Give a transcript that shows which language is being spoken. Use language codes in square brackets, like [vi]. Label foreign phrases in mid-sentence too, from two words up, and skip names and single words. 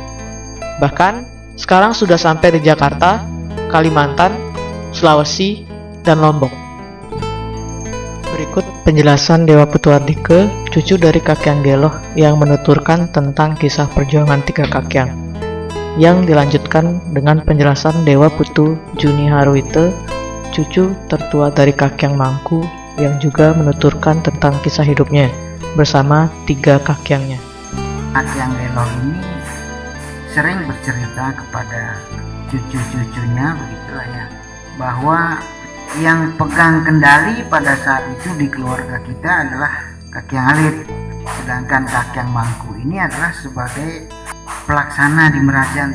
[id] Bahkan sekarang sudah sampai di Jakarta, Kalimantan, Sulawesi, dan Lombok. Berikut penjelasan Dewa Putu Ardike, cucu dari Kakyang Geloh, yang menuturkan tentang kisah perjuangan tiga Kakyang, yang dilanjutkan dengan penjelasan Dewa Putu Juni Haruite, cucu tertua dari Kakyang Mangku, yang juga menuturkan tentang kisah hidupnya bersama tiga Kakyangnya. Kakyang Geloh ini sering bercerita kepada cucu-cucunya, begitulah ya, bahwa yang pegang kendali pada saat itu di keluarga kita adalah Kakyang Alit, sedangkan Kakyang Mangku ini adalah sebagai pelaksana di Merajani.